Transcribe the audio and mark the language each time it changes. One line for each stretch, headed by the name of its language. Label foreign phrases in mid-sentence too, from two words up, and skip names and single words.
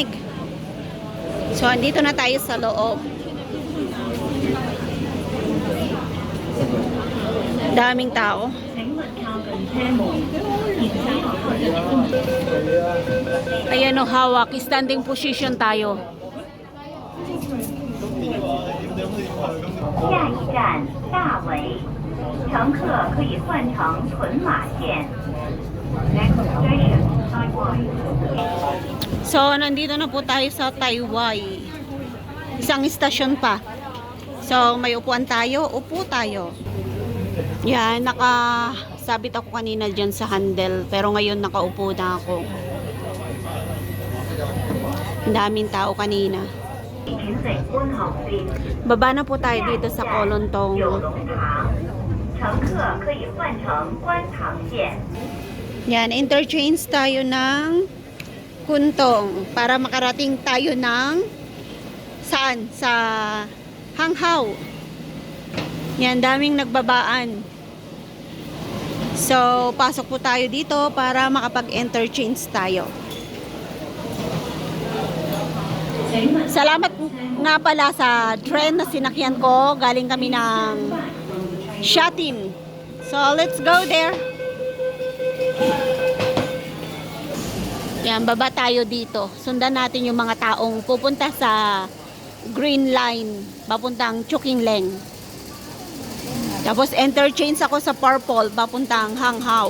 Filipino: So, andito na tayo sa loob. Daming tao. Ayan o, hawak.
English: Standing position
Filipino: tayo.
Chinese: 下一站大围，乘客可以换乘屯马线。
English: Next station, Taiwan.
Filipino: So, nandito na po tayo sa Taiwan. Isang istasyon pa. So, may upuan tayo. Upo tayo. Yan, nakasabit ako kanina dyan sa handle. Pero ngayon nakaupo na ako. Ang daming tao kanina. 停在观号边， Baba na po tayo dito sa 有 Kolontong.
Chinese: 龙塘，乘客可以换乘观塘线。
Filipino: Yan, interchange tayo ng Kuntong para makarating tayo ng saan? Sa Hanghao. Yan, daming nagbabaan. So, pasok po tayo dito para makapag-interchange tayo. Salamat nga pala sa train na sinakyan ko. Galing kami ng Shatin.
English: So, let's go there.
Filipino: Yan, baba tayo dito. Sundan natin yung mga taong pupunta sa Green Line, papuntang Chukingleng. Tapos interchange ako sa Purple, papuntang Hanghao.